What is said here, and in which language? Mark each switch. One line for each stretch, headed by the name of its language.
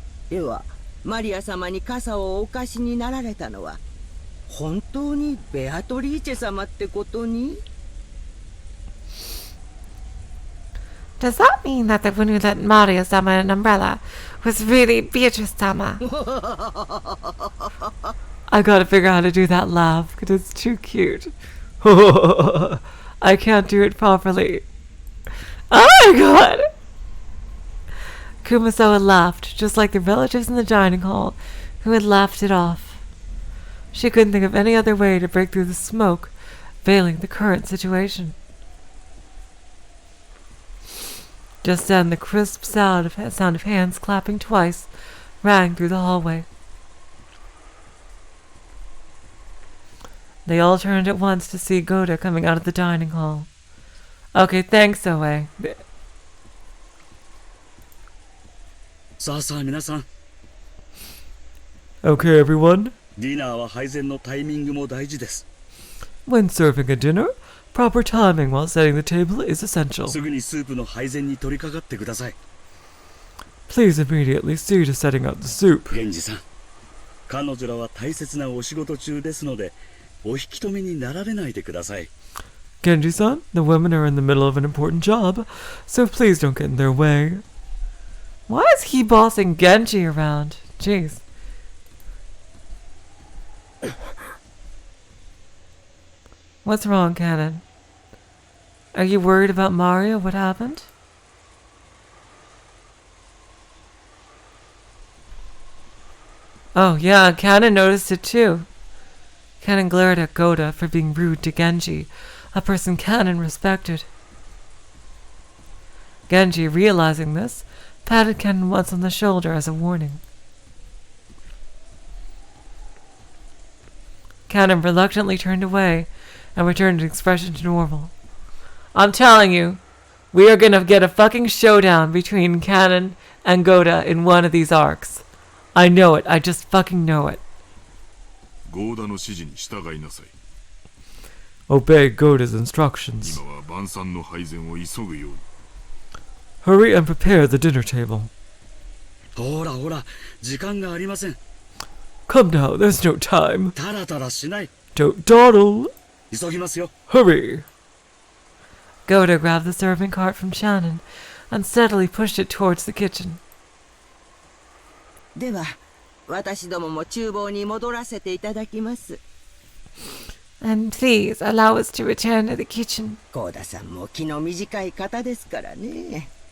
Japanese: では、マリア様に傘をお貸しになられたのは、本当にベアトリーチェ様ってことに？
English: Does that mean that the one who lent Maria-sama an umbrella was really Beatrice-sama? I gotta figure out how to do that laugh, because it's too cute. I can't do it properly. Oh my god! Kumasawa laughed, just like the relatives in the dining hall, who had laughed it off. She couldn't think of any other way to break through the smoke, veiling the current situation. Just then, the crisp sound of hands clapping twice rang through the hallway. They all turned at once to see Goda coming out of the dining hall. Okay, thanks, Oe.
Japanese: さあさあ皆さん。
English: Okay, everyone.
Japanese: ディナーは配膳のタイミングも大事です。
English: When serving a dinner, proper timing while setting the table is essential.
Japanese: すぐにスープの配膳に取り掛かってください。
English: Please immediately see to setting out the soup.
Japanese: 源氏さん、彼女らは大切なお仕事中ですので、お引き止めになられないでください。
English: Genji-san, the women are in the middle of an important job, so please don't get in their way. Why is he bossing Genji around? Jeez. What's wrong, Canon? Are you worried about Mario? What happened? Oh, yeah, Canon noticed it too. Canon glared at Goda for being rude to Genji, a person Canon respected. Genji, realizing this, patted Canon once on the shoulder as a warning. Canon reluctantly turned away and returned his expression to normal. I'm telling you, we are gonna get a fucking showdown between Canon and Goda in one of these arcs. I know it. I just fucking know it.
Japanese: ゴーダの指示に従いなさい。
English: Obey Goda's instructions.
Japanese: 今は晩餐の配膳を急ぐように。
English: Hurry and prepare the dinner table.
Japanese: ほらほら、時間がありません。
English: Come now, there's no time.
Japanese: タラタラしない。
English: Don't dawdle.
Japanese: 急ぎますよ。
English: Hurry. Goda grabbed the serving cart from Shannon and steadily pushed it towards the kitchen.
Japanese: では、私どもも厨房に戻らせていただきます。
English: And please allow us to return to the kitchen.
Japanese: 高田さんも気の短い方ですからね。